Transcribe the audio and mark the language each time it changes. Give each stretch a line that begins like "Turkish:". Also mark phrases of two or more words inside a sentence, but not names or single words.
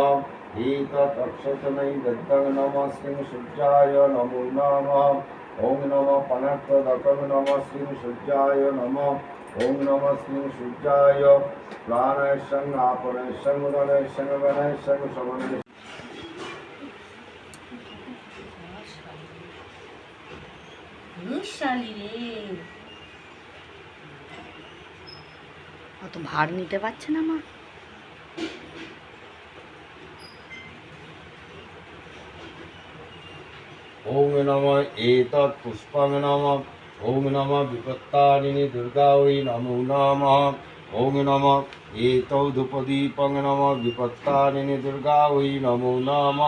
Sanskrit: एतत्क्षतनैवेद्यं नमः श्री सूर्याय नमो नमः। ओम नमः पनप्रदकं नमः श्री सूर्याय नमः। ओम नमः श्री सूर्याय प्राणैशं आपणैशं उदनैशं गणैशं शवनैशं
Bangla: অত ভার নিতে পারছে না মা।
Sanskrit: ओम नमः एतत्पुष्पं नमः। ओम नमः विपत्तारिणि दुर्गा वै नमो नमः। ओम नमः एतौ धूपदीपं नमः विपत्तारिणि दुर्गा वै नमो नमः।